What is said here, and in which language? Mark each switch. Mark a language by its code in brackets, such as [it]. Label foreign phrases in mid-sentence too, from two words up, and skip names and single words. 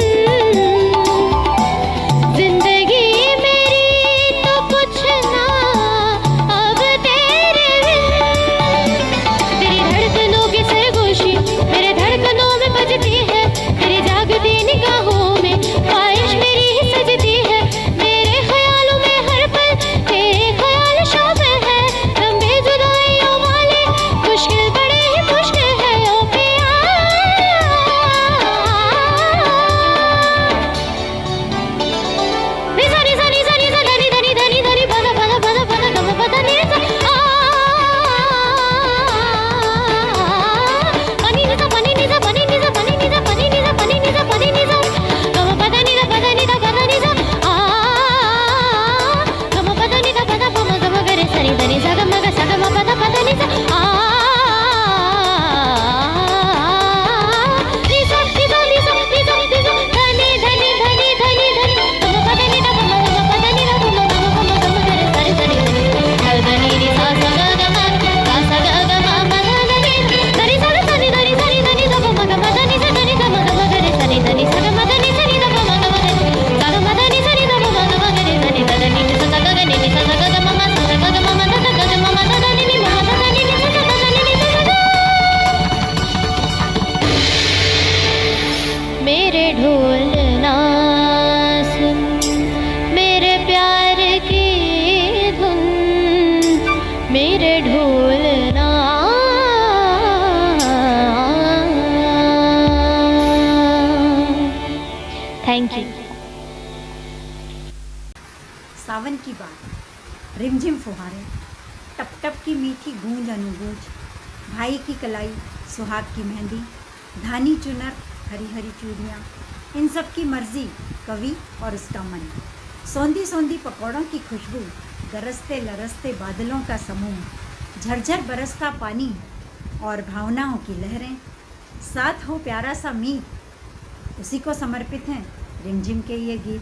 [hi] जिंदगी मेरी तो कुछ ना अब तेरे बिन तेरी धड़कनों की सरगोशी मेरे धड़कनों में बजती है तेरी जागती निगाहों में ख्वाहिश मेरी ही सजती है मेरे ख्यालों में हर पल तेरे ख्याल शामिल है लंबे जुदाइयों वाले मुश्किल बड़े ही मुश्किल है ओ पिया निसा निसा निसा निसा धनी धनी धनी धनी पदा पदा पदा पदा गम पदा निसा pani niza pani niza pani niza pani niza pani niza pani niza pani niza gam pada niza pada niza pada niza gam pada niza pada pama gam gare sani dhani sa gam ga sa gam pada pada niza niza niza niza niza niza dhani dhani dhani dhani dhani gam pada niza pama gam pada niza pama gam gare sani dhani dhani ni sa sa ga ga ma sa sa ga ga ma ma dhani dhani sa ga dhani dhani dhani dhani da pama gam dhani sa dhani gam gam gare sani dhani sa gam dhani sa ni da pama gam gare sa gam dhani sa ni da pama gam gare dhani da dhani ni sa ga ga ni sa ga ga ma ma sa ga ga ma ma da ga ga ma ma da dhani ni ma da dhani ni sa ga dhani ni sa ga मेरे ढोल ना सुन मेरे प्यार की धुन मेरे ढोल ना [en] thank you [hi] सावन की बात रिमझिम फुहारें टप टप की मीठी गूंज अनुगूंज भाई की कलाई सुहाग की मेहंदी धानी चुनर हरी हरी चूड़ियाँ इन सब की मर्जी कवि और उसका मन सौंधी सौंधी पकौड़ों की खुशबू गरजते लरसते बादलों का समूह झरझर बरसता पानी और भावनाओं की लहरें साथ हो प्यारा सा मीत उसी को समर्पित हैं रिमझिम के ये गीत।